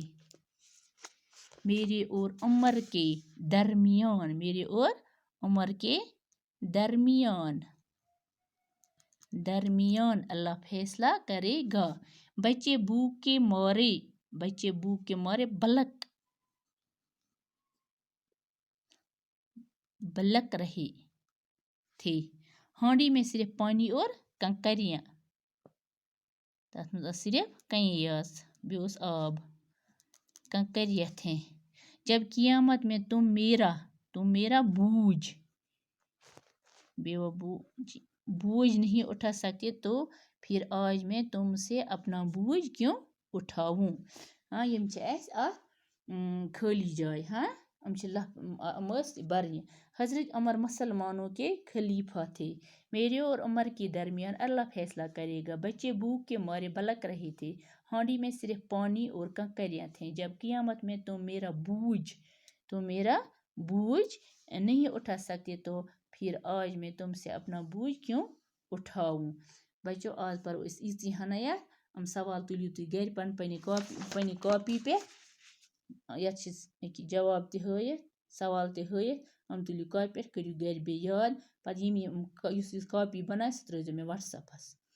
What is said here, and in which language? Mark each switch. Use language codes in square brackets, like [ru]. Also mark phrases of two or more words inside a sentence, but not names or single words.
[ur] میرے اور عمر کے درمیان اللہ فیصلہ کرے گا. بچے بھوک کے مارے بلک رہے تھے. ہانڈی میں صرف پانی اور کنکریاں. [ks] تَتھ منٛز صرف کنہِ بیٚیہِ اوس آب. [ur] کنکریاں تھے. جب قیامت میں تم میرا بوجھ نہیں اٹھا سکتے تو پھر آج میں تم سے اپنا بوجھ کیوں اٹھاؤں. [ks] یم خالی جائے برنہِ. [ur] حضرت عمر مسلمانوں کے خلیفہ تھے. میرے اور عمر کے درمیان اللہ فیصلہ کرے گا. بچے بھوک کے مارے بلک رہے تھے. ہانڈی میں صرف پانی اور کنکریاں تھیں. جب قیامت میں تم میرا بوجھ نہیں اٹھا سکتے تو پھر آج میں تم سے اپنا بوجھ کیوں اٹھاؤں. [ks] بچو آز پرو أسۍ یٖژٕے ہنا یتھ. سوال تُلِو تُہۍ گَرِ پنٛنہِ کاپی پٮ۪ٹھ. یتھ چھِ جواب تہِ ہٲیِتھ سوال تہِ ہٲیِتھ. تُلِو کاپی پٮ۪ٹھ کٔرِو گَرِ بیٚیہِ یاد. پَتہٕ یُس کاپی بنایہِ سُہ ترٛٲیزیو مےٚ وَٹسیپَس.